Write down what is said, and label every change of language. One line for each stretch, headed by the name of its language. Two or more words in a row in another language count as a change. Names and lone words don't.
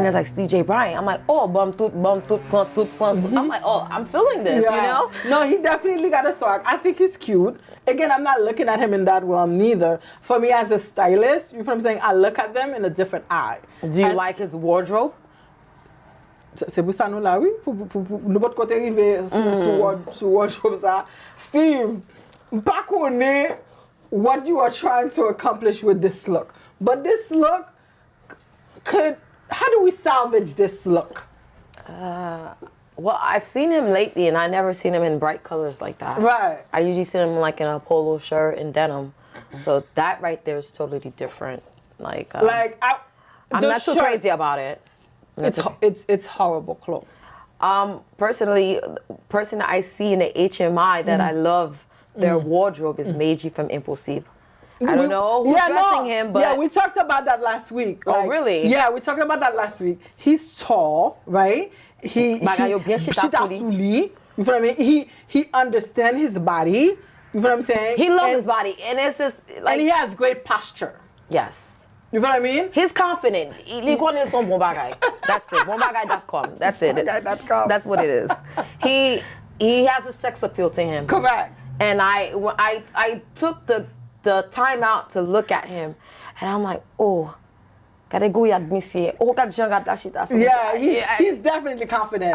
English: And it's like Steve J. Bryant. I'm like, oh, bum toot, bum toot, bum toot, bum. I'm like, oh, I'm feeling this, you know? No, he definitely got a swag. I think he's cute. Again, I'm not looking at him in that realm neither. For me as a stylist, you know what I'm saying? I look at them in a different eye. Do you like his wardrobe?
Haitian Creole: C'est pour ça nous là, oui. Nous pas de côté arriver sur wardrobe ça.
English: Steve,
Haitian Creole: pas connaît
English: what you are trying to accomplish with this look. But this look how do we salvage this look? Well, I've seen him lately, and I never seen him in bright colors like that. Right. I usually see him like in a polo shirt and denim. So that right there is totally different. Like I'm not too crazy about it. It's horrible clothes. Personally, person I see in the HMI that I love, their wardrobe is Meiji from Impossible. I don't know who's dressing him, but... Yeah, we talked about that last week. Oh, really? Yeah, we talked about that last week. He's tall, right?
Haitian Creole: Bagay yo bien chita sou li.
English: You feel what I mean? He understands his body. You feel what I'm saying? He loves his body, and it's just like. And he has great posture. Yes. You feel what I mean? He's confident.
Haitian Creole: Li konnen son bon bagay.
English: That's it. Bonbagay.com. That's it. Bonbagay.com. That's what it is. He has a sex appeal to him. Correct. And I took the time out to look at him, and I'm like, oh. Yeah, he's definitely confident.